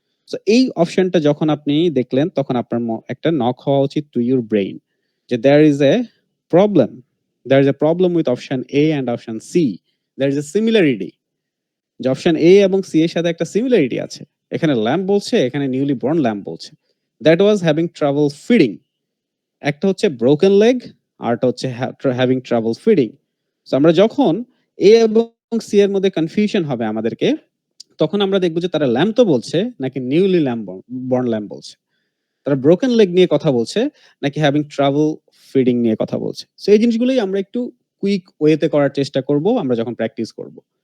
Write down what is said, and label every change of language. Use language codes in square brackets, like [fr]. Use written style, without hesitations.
[bn] So এই অপশনটা যখন আপনি দেখলেন তখন আপনার একটা নক হওয়া উচিত [en] to your brain [bn] যে [en] there is a problem with option A and option C. There is a similarity. [bn] যে option A এবং C এর সাথে একটা similarity আছে। এখানে lamb বলছে, এখানে newly born lamb বলছে। [en] That was having trouble feeding. [bn] একটা হচ্ছে [en] broken leg, [bn] আরটা হচ্ছে [en] having trouble feeding. [bn] So আমরা যখন A এবং C এর মধ্যে কনফিউশন হবে আমাদেরকে, তখন আমরা দেখব যে তারা lamb তো বলছে নাকি newly born lamb বলছে, তারা ব্রোকেন লেগ নিয়ে কথা বলছে নাকি হ্যাভিং ট্রাভেল ফিডিং নিয়ে কথা বলছে। সো এই জিনিসগুলোই আমরা একটু কুইক ওয়েতে করার চেষ্টা করব আমরা যখন প্র্যাকটিস করব।